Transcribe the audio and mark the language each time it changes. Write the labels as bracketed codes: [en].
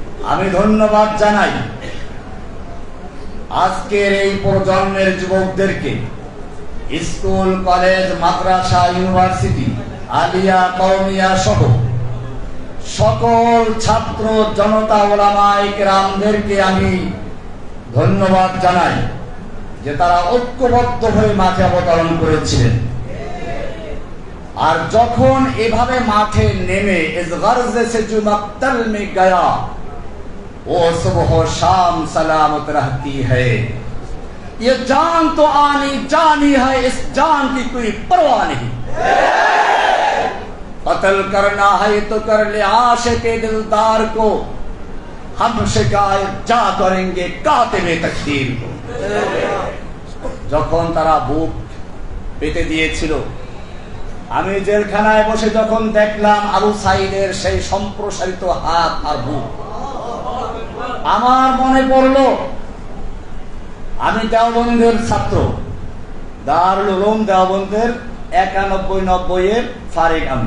[bn] আমি ধন্যবাদ জানাই আজকের এই প্রজন্মের যুবকদেরকে, স্কুল, কলেজ, মাদ্রাসা, ইউনিভার্সিটি, আলিয়া, কওমিয়া সহ সকল ছাত্র জনতা, ওলামায়ে কেরামদেরকে আমি ধন্যবাদ জানাই যে তারা ঐক্যবদ্ধ হয়ে মাঠে অবতরণ করেছিলেন। আর যখন এভাবে মাঠে নেমে [hi] ইস গর্জে সে জো মক্তল মে গয়া वो सुबह शाम सलामत रहती है, ये जान तो आनी जानी है, इस जान की कोई परवाह नहीं। कत्ल करना है तो कर ले आशिक़े दिलदार को, हम शिकायत जा करेंगे कातिबे तकदीर को। [bn] যখন তারা বুক পেতে দিয়েছিল, আমি জেলখানায় বসে যখন দেখলাম আবু সাইদের সেই সম্প্রসারিত হাত আর বুক, আমার মনে পড়লো আমি দেওবন্দের ছাত্র, দারুল উলুম দেওবন্দের 91-90 এর ফারিক।